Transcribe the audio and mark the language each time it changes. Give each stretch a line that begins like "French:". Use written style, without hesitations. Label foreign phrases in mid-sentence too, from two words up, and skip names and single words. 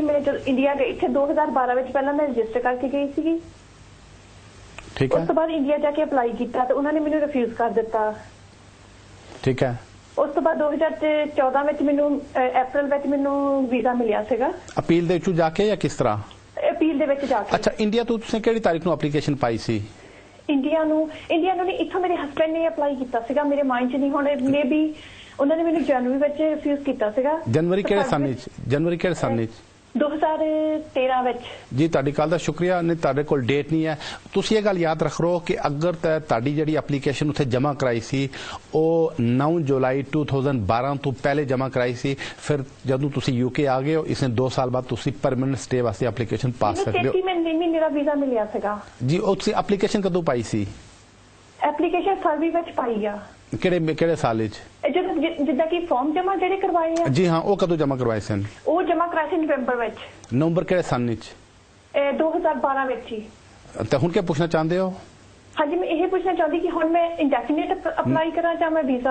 Urdu: میں جب انڈیا گئی تھی 2012 میں پہلے میں رجسٹر کر کے
Punjabi: گئی سی.
Urdu: ٹھیک ہے. اس کے بعد انڈیا جا کے اپلائی کیا تو انہوں نے مجھے ریفیوز کر دیتا. ٹھیک ہے.
Punjabi: اس کے بعد 2014 میں مینوں اپریل میں مینوں ویزا ملیا سا. اپیل دے جا کے یا کس طرح؟ اپیل دے جا کے. اچھا انڈیا تو تسیں کیڑی تاریخ نو اپلیکیشن پائی سی؟ انڈیا نو نہیں, اتوں میرے ہسبینڈ نے اپلائی کیتا سا.
Urdu: میرے مائنڈ چ نہیں ہونے مے بی انہوں نے مجھے جنوری میں ریفیوز
Punjabi: کیتا سا. جنوری کہڑے سن 2013 میں. جی تاری کال کا شکریہ. نہیں تارے کول ڈیٹ نہیں ہے. تسی یہ گل یاد رکھ رہو کہ اگر تاری جڑی اپلیکیشن اتنے جمع کرائی سی او 9 جولائی 2012 تو پہلے جمع کرائی سی, پھر جدوں تسی یو کے آ گئے ہو اس نے 2 سال بعد تسی
English: permanent stay
Punjabi: واسطے اپلیکیشن پا سکتے ہو. میرا ویزا ملیا سا. جی تسی اپلیکیشن کدوں پائی سی؟ ਐਪਲੀਕੇਸ਼ਨ ਫਰਵਰੀ ਵਿੱਚ ਪਾਈ ਆ। ਕਿਹੜੇ ਸਾਲ ਵਿੱਚ? ਜਿੱਦਾਂ ਕਿ ਫਾਰਮ ਜਮਾ ਜਿਹੜੇ ਕਰਵਾਏ ਆ। ਜੀ ਹਾਂ, ਉਹ ਕਦੋਂ ਜਮਾ ਕਰਵਾਏ ਸਨ? ਉਹ ਜਮਾ ਕਰਾਏ ਸੀ ਨਵੰਬਰ ਵਿੱਚ। ਨਵੰਬਰ ਕਿਹੜੇ ਸਾਲ ਵਿੱਚ? 2012 ਵਿੱਚ ਹੀ। ਤਾਂ ਹੁਣ ਕੀ ਪੁੱਛਣਾ ਚਾਹੁੰਦੇ ਹੋ? ਹਾਂਜੀ, ਮੈਂ ਇਹ ਪੁੱਛਣਾ ਚਾਹੁੰਦੀ ਕਿ ਹੁਣ ਮੈਂ ਇੰਡੈਫੀਨਿਟ ਅਪਲਾਈ ਕਰਾਂ ਜਾਂ ਮੈਂ ਵੀਜ਼ਾ?